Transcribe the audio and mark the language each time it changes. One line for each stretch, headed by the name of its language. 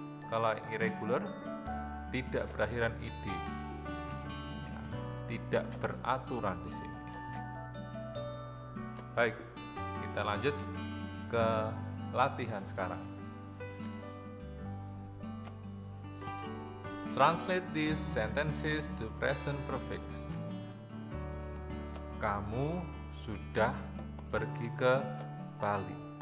Indonesian: Kalau irregular tidak berakhiran id. Ya, tidak beraturan di sini. Baik, kita lanjut ke latihan sekarang.
English: Translate these sentences to present perfect.
Indonesian: Kamu sudah pergi ke Bali.